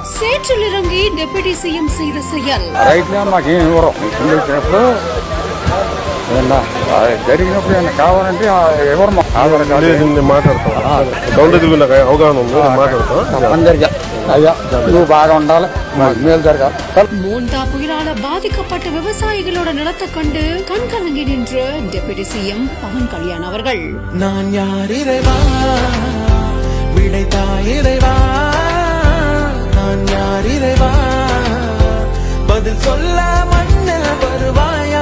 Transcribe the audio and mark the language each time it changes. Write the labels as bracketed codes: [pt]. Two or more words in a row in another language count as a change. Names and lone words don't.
[ta] சேற்றில் இறங்கி [en] Deputy CM [ta] செய்த செயல். [te] జరిగినప్పుడు కావాలంటే ఎవరు మాట్లాడతాం అవగాహన ఉంది మాట్లాడతాం అందరికీ అయ్యా నువ్వు బాగా ఉండాలి మేలు జరగాలి. [ta] மோந்தா புயலால பாதிக்கப்பட்ட விவசாயிகளோட நிலத்தை கண்டு கண்கலங்கி நின்ற [en] Deputy CM [ta] பவன் கல்யாண் அவர்கள். நான் யார் இறைவா விடைத்தாய் இறைவா, நான் யார் இறைவா பதில் சொல்ல மண்ணில் வருவாயா.